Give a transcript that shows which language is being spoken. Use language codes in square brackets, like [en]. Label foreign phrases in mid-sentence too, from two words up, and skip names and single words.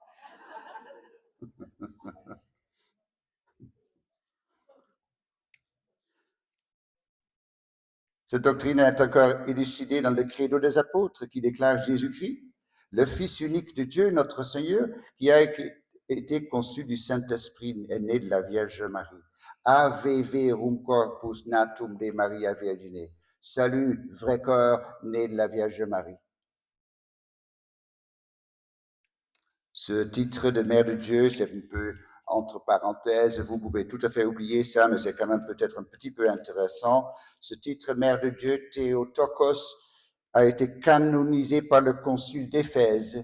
[fr] Cette doctrine est encore élucidée dans le credo des apôtres qui déclare Jésus-Christ, le Fils unique de Dieu, notre Seigneur, qui a été conçu du Saint-Esprit, est né de la Vierge Marie. [la] Ave verum corpus natum de Maria Virgine. [fr] Salut, vrai corps, né de la Vierge Marie. Ce titre de Mère de Dieu, c'est un peu entre parenthèses, vous pouvez tout à fait oublier ça, mais c'est quand même peut-être un petit peu intéressant. Ce titre Mère de Dieu, Théotokos, a été canonisé par le concile d'Éphèse.